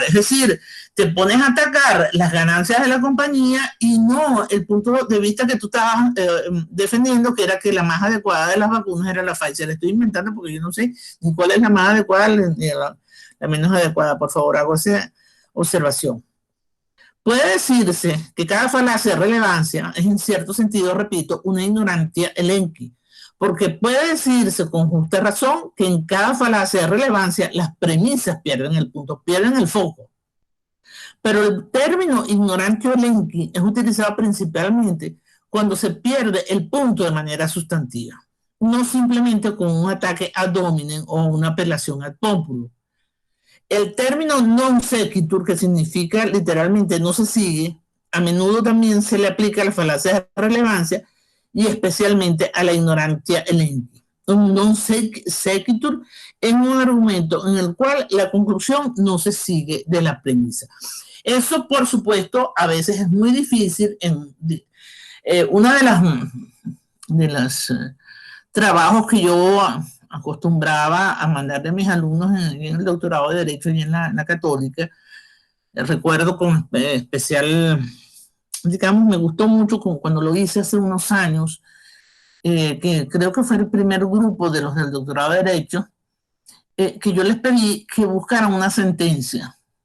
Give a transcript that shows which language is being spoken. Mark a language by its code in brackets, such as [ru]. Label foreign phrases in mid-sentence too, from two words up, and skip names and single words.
[es] Es decir, te pones a atacar las ganancias de la compañía y no el punto de vista que tú estabas defendiendo, que era que la más adecuada de las vacunas era la Pfizer. Estoy inventando porque yo no sé ni cuál es la más adecuada ni la menos adecuada. Por favor, hago esa observación. Puede decirse que cada falacia de relevancia es, en cierto sentido, repito, una [la] ignorantia elenchi, [es] porque puede decirse con justa razón que en cada falacia de relevancia las premisas pierden el punto, pierden el foco. Pero el término [la] ignorantio elenchi [es] es utilizado principalmente cuando se pierde el punto de manera sustantiva, no simplemente con un ataque [la] ad hominem [es] o una apelación [la] ad populo. [es] El término [la] non sequitur, [es] que significa literalmente no se sigue, a menudo también se le aplica a las falacias de relevancia y especialmente a la [la] ignorantia elenchi. [es] Un [la] non sequitur [es] es un argumento en el cual la conclusión no se sigue de la premisa. Eso, por supuesto, a veces es muy difícil. Una de los trabajos que yo acostumbraba a mandar de mis alumnos en el doctorado de Derecho y en la Católica, recuerdo con especial, digamos, me gustó mucho cuando lo hice hace unos años, que creo que fue el primer grupo de los del doctorado de Derecho, que yo les pedí que buscaran una sentencia.